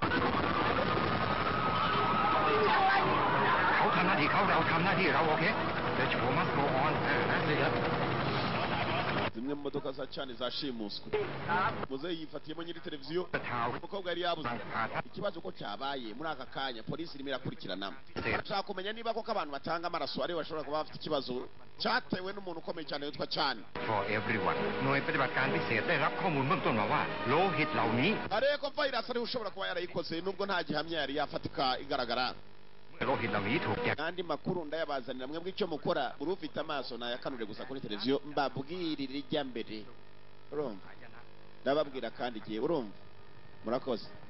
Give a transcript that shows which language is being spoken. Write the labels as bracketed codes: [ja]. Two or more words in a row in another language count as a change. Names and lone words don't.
[rw] zimwe mu modoka za cyane zashimuswe muzeyi yifatiyemo nyiri televiziyo umukobwa yari yabuze ikibazo ko cyabaye muri aka kanya polisi irimo irakurikirana bashaka kumenya niba koko abantu batanga amaraso aribo bashobora kuba bafite ikibazo cyatewe n'umuntu ukomeye cyane witwa cyane [en] For everyone [th] หน่วยปฏิบัติการพิเศษได้รับข้อมูลเบื้องต้นมาว่าโลหิตเหล่านี้ [rw] ariko virus ariho ushobora kuba yarayikoze nubwo nta gihamya yari yafatika igaragara kandi makuru ndayabazanira mwebwe icyo mukora uri ufite amaso nayakanure gusa kuri televiziyo mbabwirire ijya mbere urumva ndababwira kandi igihe urumva murakoze